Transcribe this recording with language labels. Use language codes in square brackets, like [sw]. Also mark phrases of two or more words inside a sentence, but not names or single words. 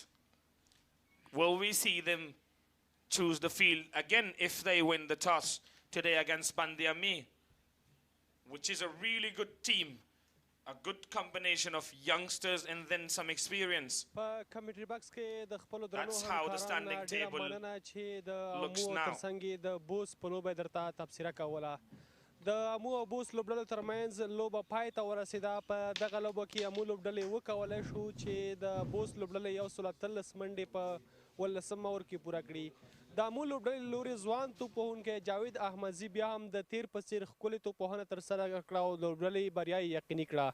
[en] Will we see them choose the field again if they win the toss today against Band-e-Amir, which is a really good team, a good combination of youngsters and then some experience. That's how the standing table looks now. [ps] د امو او بوس لوبډلو ترمنځ لوبه پای ته ورسېده. په دغه لوبه کې امو لوبډلې وکولی شو چې د بوس لوبډلې 113 منډې په 18 اوور کې پوره کړي. د امو لوبډلې له لورې ځوان توپوهونکی جاوید احمدزي بیا هم د تیر په څېر ښکلې توپوهنه ترسره کړه او لوبډلې بریا یې یقیني کړه.